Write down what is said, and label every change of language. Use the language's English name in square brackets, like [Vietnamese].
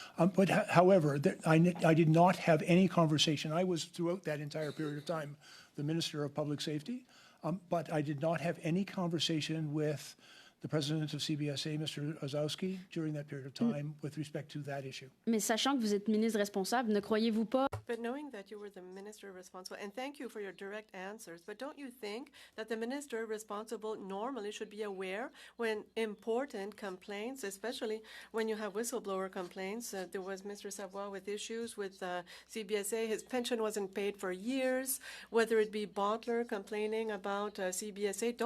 [English] But however, I did not have any conversation. I was throughout that entire period of time the Minister of Public Safety, but I did not have any conversation with the president of CBSA, Mr. Ozowski, during that period of time with respect to that issue. [French] mais sachant que vous êtes ministre responsable, ne croyez-vous pas? [English] But knowing that you were the minister responsible, and thank you for your direct answers, but don't you think that the minister responsible normally should be aware when important complaints, especially when you have whistleblower complaints? There was Mr. Savoy with issues with CBSA. His pension wasn't paid for years, whether it be Butler complaining about CBSA.